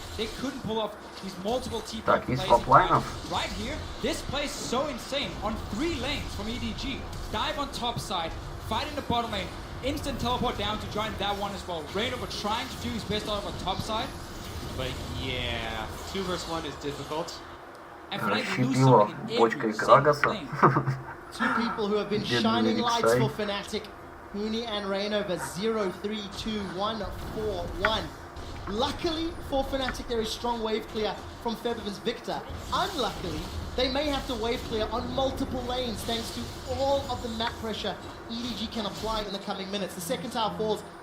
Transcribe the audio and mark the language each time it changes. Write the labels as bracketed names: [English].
[English] They couldn't pull off these multiple TP plays. Right here, this play is so insane. On 3 lanes from EDG. Dive on top side, fight in the bottom lane, instant teleport down to join that one as well. Rainover trying to do his best out of a top side. But yeah, 2 versus 1 is difficult. [Russian] Расщепила бочкой Крагаса. [English] Two people who have been shining lights for Fnatic. Huni and Rainover 0-3-2-1-4-1. Luckily for Fnatic, there is strong wave clear from Febiven's Victor. Unluckily, they may have to wave clear on multiple lanes thanks to all of the map pressure EDG can apply in the coming minutes. The second tower falls.